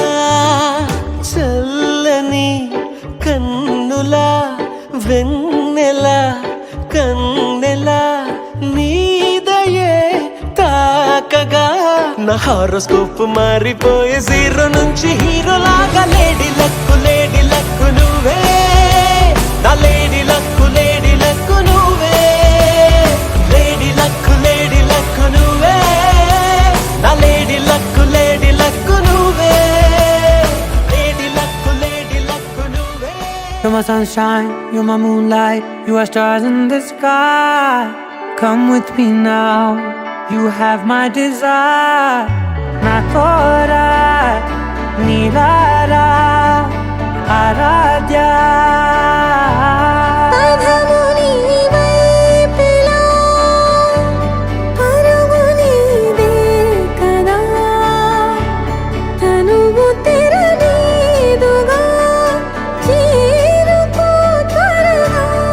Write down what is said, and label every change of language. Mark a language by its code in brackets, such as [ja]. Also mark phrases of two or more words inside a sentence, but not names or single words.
[te] చల్లని కన్నుల వెన్నెల కన్నెల నీదయే తాకగా నా హారోస్కోప్ మారిపోయే జీరో నుంచి హీరో లాగా [en] lady luck [te] నువ్వే నా [en] lady luck [te] నువ్వే [en] lady luck [te] నువ్వే నా [en] lady luck [te] నువ్వే [en] You're my sunshine, you're my moonlight, you are stars in the sky. Come with me now, you have my desire. Na tora, nilara, aradya. [te] పదము నీవైపులా, పరుగు నీదే కదా, తనువు తెరనీదుగా, చేరుకో త్వరగా.